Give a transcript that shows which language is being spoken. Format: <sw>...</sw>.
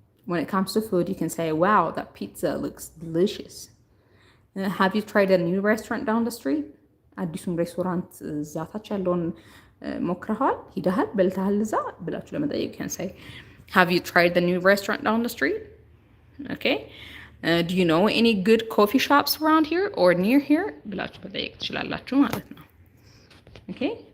<en>When it comes to food, you can say, wow, that pizza looks delicious. Have you tried a new restaurant down the street?</en> <am>አዲሱን ሬስቶራንት እዛ ታች ያለውን ሞክረሃል? ሂደሃል? በልተሃል? እዛ ብላችሁ ለመጠየቅ</am> <en>can say, have you tried the new restaurant down the street?</en> <am>Okay.</am> <en>Do you know any good coffee shops around here or near here?</en> <am>ብላችሁ መጠየቅ ትችላላችሁ ማለት ነው። Okay.</am>